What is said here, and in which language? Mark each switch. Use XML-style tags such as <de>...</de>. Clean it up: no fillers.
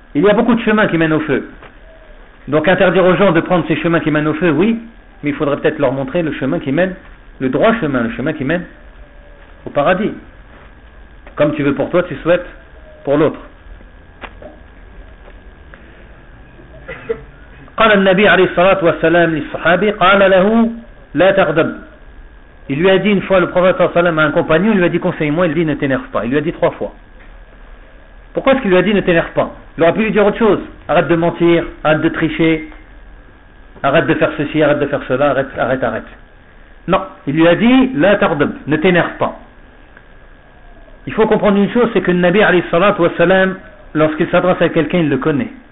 <fr>Il y a beaucoup de chemins qui mènent au feu. Donc interdire aux gens de prendre ces chemins qui mènent au feu, oui, mais il faudrait peut-être leur montrer le chemin qui mène, le droit chemin, le chemin qui mène au paradis. Comme tu veux pour toi, tu souhaites pour l'autre.</fr> <ar>قال النبي عليه الصلاة والسلام للصحابي قال له لا تغضب.</ar> <fr>Il lui a dit une fois le prophète صلى الله عليه وسلم à un compagnon, il lui a dit conseille-moi, il dit ne t'énerve pas. Il lui a dit trois fois. Pourquoi est-ce qu'il lui a dit ne t'énerve pas? Il aurait pu lui dire autre chose. Arrête de mentir, arrête de tricher, arrête de faire ceci, arrête de faire cela, arrête. Non, il lui a dit la tardab, ne t'énerve pas. Il faut comprendre une chose, c'est que le Nabi alayhi salat wa salam, lorsqu'il s'adresse à quelqu'un, il le connaît.</fr>